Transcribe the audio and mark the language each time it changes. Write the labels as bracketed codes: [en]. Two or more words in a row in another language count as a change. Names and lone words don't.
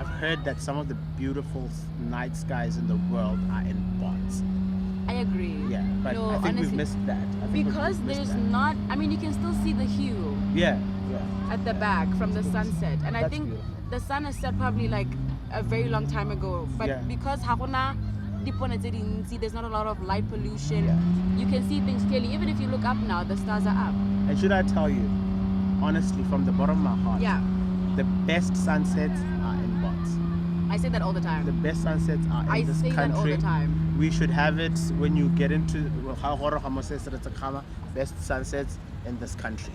[en] I've heard that some of the beautiful night skies in the world are in Bots. I agree. Yeah, but No, I think honestly, we've missed that. I think because we've missed there's that. not. I mean, you can still see the hue Yeah, at the back from the sunset, and I That's think beautiful. the sun has set probably like a very long time ago. But Yeah. because [tn] hakuna dipone tse dintsi, [en] there's not a lot of light pollution. Yeah. You can see things clearly. Even if you look up now, the stars are up. And should I tell you, honestly, from the bottom of my heart, Yeah, the best sunsets are in Bots. I say that all the time. The best sunsets are in I this say country. that all the time. We should have it when you get into best sunsets in this country.